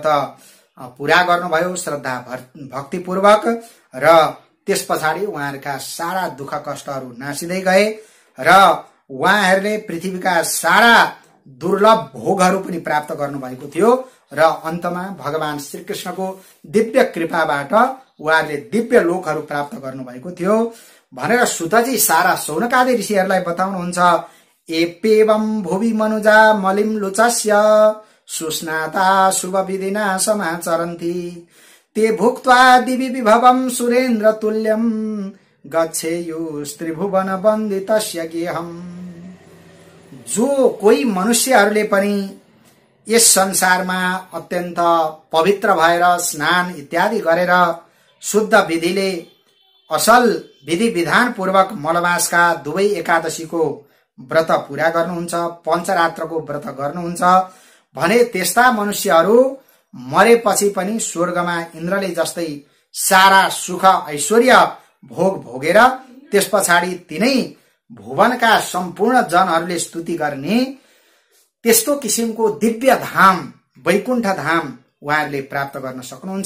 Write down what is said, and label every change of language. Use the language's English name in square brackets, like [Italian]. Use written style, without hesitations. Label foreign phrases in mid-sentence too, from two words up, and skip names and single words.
[Nepali] पूरा गर्नुभयो श्रद्धा भक्तिपूर्वक र त्यस पछाडि उहाँहरूका सारा दुःख कष्टहरू नासिँदै गए र उहाँहरूले पृथ्वीका सारा दुर्लभ भोगहरू पनि प्राप्त गर्नुभएको थियो र अन्तमा भगवान श्रीकृष्णको दिव्य कृपाबाट उहाँहरूले दिव्य लोकहरू प्राप्त गर्नुभएको थियो भनेर सुतजी सारा शौनकादि ऋषिहरूलाई बताउनुहुन्छ। [Sanskrit] एपेवं भुवि मनुजा मलिम लुचस्य सुस्नाता शुभ विधिना समाचरन्ति ते भुक्त्वा दिवि विभवं सुरेन्द्र तुल्यं गच्छेयुस्त्रिभुवन वन्दितस्य गेहम्। [Nepali] जो कोही मनुष्यहरूले पनि यस संसारमा अत्यन्त पवित्र भएर स्नान इत्यादि गरेर शुद्ध विधिले असल विधि विधान पूर्वक मलमासका दुवै एकादशीको व्रत पूरा गर्नुहुन्छ, पञ्चरात्रको व्रत गर्नुहुन्छ भने त्यस्ता मनुष्यहरू मरेपछि पनि स्वर्गमा इन्द्रले जस्तै सारा सुख ऐश्वर्य भोग भोगेर त्यस पछाडि तिनै भुवनका सम्पूर्ण जनहरूले स्तुति गर्ने त्यस्तो किसिमको दिव्य धाम वैकुण्ठ धाम उहाँहरूले प्राप्त गर्न सक्नुहुन्छ।